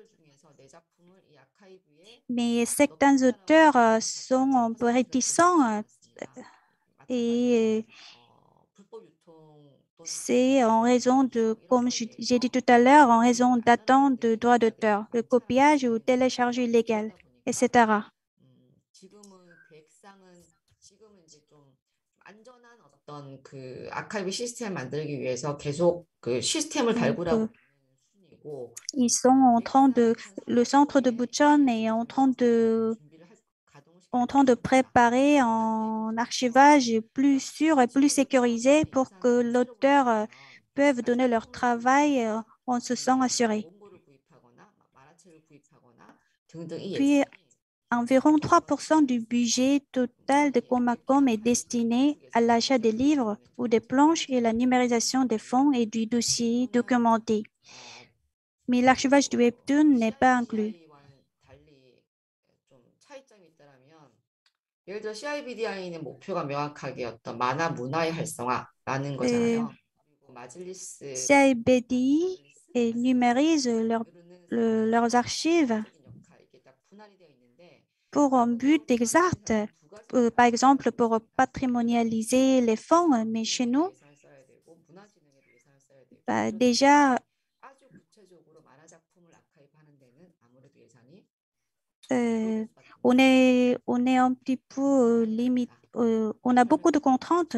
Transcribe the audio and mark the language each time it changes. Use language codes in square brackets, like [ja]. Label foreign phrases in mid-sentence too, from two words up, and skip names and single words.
[fr] Mais certains auteurs sont un peu réticents et c'est en raison de, comme j'ai dit tout à l'heure, en raison d'attente de droits d'auteur, de copiage ou télécharge illégal, etc. [ko] 어떤 그 아카이브 시스템 만들기 위해서 계속 그 시스템을 발굴하고 있는 순이고 [fr] Ils sont en train de, le centre de Bucheon est en train de préparer un archivage plus sûr et plus sécurisé pour que l'auteur puisse donner leur travail en se sent assuré. Puis, environ 3% du budget total de Comacom est destiné à l'achat des livres ou des planches et la numérisation des fonds et du dossier documenté. Mais l'archivage du webtoon n'est pas inclus. [ko] 예를 들어 CIBDI는 목표가 명확하게 어떤 만화 문화의 활성화라는 거잖아요. 그리고 마즐리스 [fr] CIBDI numérise leurs archives pour un but exact, par exemple pour patrimonialiser les fonds, mais chez nous, déjà, on est un petit peu limité, on a beaucoup de contraintes.